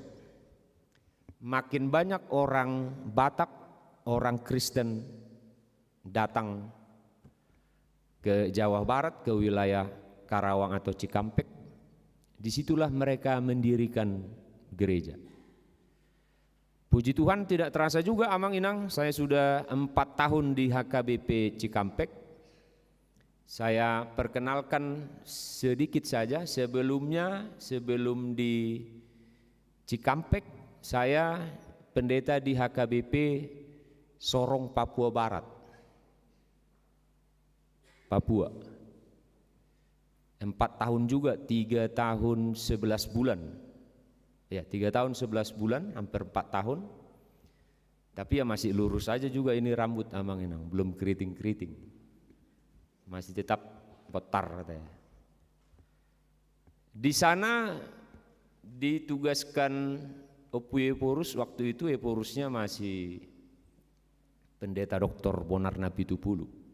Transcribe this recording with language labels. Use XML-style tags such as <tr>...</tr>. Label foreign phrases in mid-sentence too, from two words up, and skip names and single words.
<id>Makin banyak orang Batak, orang Kristen datang ke Jawa Barat, ke wilayah Karawang atau Cikampek. Disitulah mereka mendirikan gereja. Puji Tuhan tidak terasa juga</id> <bbc>amang inang,</bbc> <id>saya sudah 4 tahun di HKBP Cikampek. Saya perkenalkan sedikit saja, sebelum di Cikampek, saya pendeta di HKBP Sorong, Papua Barat, Papua. 4 tahun juga, 3 tahun 11 bulan. Ya, 3 tahun 11 bulan, hampir 4 tahun. Tapi ya masih lurus saja juga ini rambut</id> <bbc>amang inang,</bbc> <id>belum keriting-keriting. Masih tetap botar katanya. Di sana ditugaskan Opu Eporus, waktu itu Eporusnya masih pendeta Dr. Bonar Napitupulu.</id>